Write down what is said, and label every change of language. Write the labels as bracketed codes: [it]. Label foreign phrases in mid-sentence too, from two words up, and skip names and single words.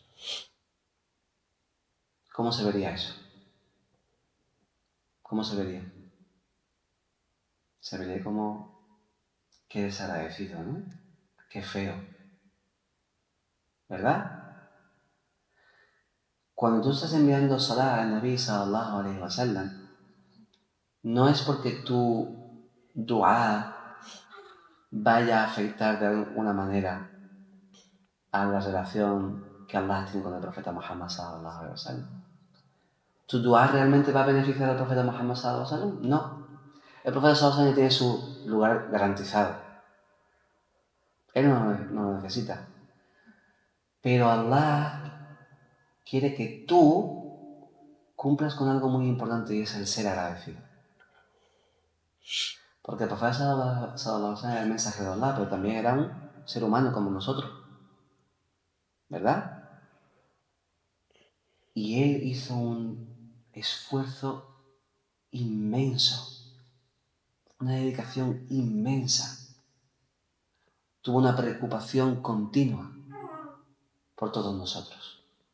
[es] ¿Cómo se vería eso? ¿Cómo se vería? Se vería como qué desagradecido, ¿no? Qué feo. ¿Verdad? Cuando tú estás enviando [ar] صلاة النبي صلى الله عليه وسلم, [es] no es porque tu dua vaya a afectar de alguna manera a la relación que Allah tiene con el profeta Muhammad [ar] صلى الله عليه وسلم. [es] ¿Tu dua realmente va a beneficiar al profeta Muhammad [ar] صلى الله عليه وسلم? [es] No. El profeta [ar] صلى الله عليه وسلم [es] tiene su lugar garantizado. Él no lo necesita. Pero Allah quiere que tú cumplas con algo muy importante y es el ser agradecido. Porque el profeta [ar] صلى الله عليه وسلم [es] era el mensajero de Allah, pero también era un ser humano como nosotros. ¿Verdad? Y él hizo un esfuerzo inmenso, una dedicación inmensa. Tuvo una preocupación continua por todos nosotros.